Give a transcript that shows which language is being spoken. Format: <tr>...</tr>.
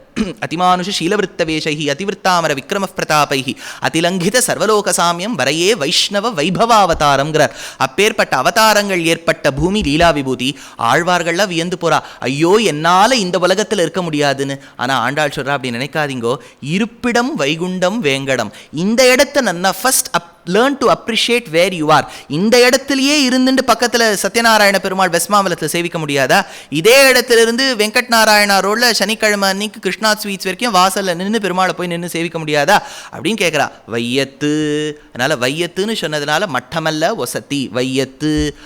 <sa>அதிமானுஷ ஷீலவிருத்தவேஷை அதிவிருத்தாமர விக்ரம பிரதாபை அதிலங்கித சர்வலோக சாமியம் வரையே வைஷ்ணவ வைபவாவதாரம்ங்கிறார்.</sa> <ta>அப்பேற்பட்ட அவதாரங்கள் ஏற்பட்ட பூமி லீலா விபூதி. ஆழ்வார்கள்லாம் வியந்து போறா, ஐயோ என்னால இந்த உலகத்தில் இருக்க முடியாதுன்னு. ஆனா ஆண்டாள் சொல்றா, அப்படி நினைக்காதீங்கோ, இருப்பிடம் வைகுண்டம் வேங்கடம். இந்த இடத்த நன்னா first</ta> <en>learn to appreciate where you are.</en> <ta>இந்த இடத்துலயே இருந்துட்டு பக்கத்துல சத்யநாராயண பெருமாள் வெஸ்மாவலத்தில் சேவிக்க முடியாதா? இதே இடத்துல இருந்து வெங்கட் நாராயணா ரோட்ல சனிக்கிழமை அன்னைக்கு கிருஷ்ணா ஸ்வீட்ஸ் வரைக்கும் வாசல்ல நின்று பெருமாளை போய் நின்று சேவிக்க முடியாதா அப்படின்னு கேட்குறா. வையத்து, அதனால வையத்துன்னு சொன்னதுனால மட்டமல்ல ஒசத்தி வையத்து.</ta>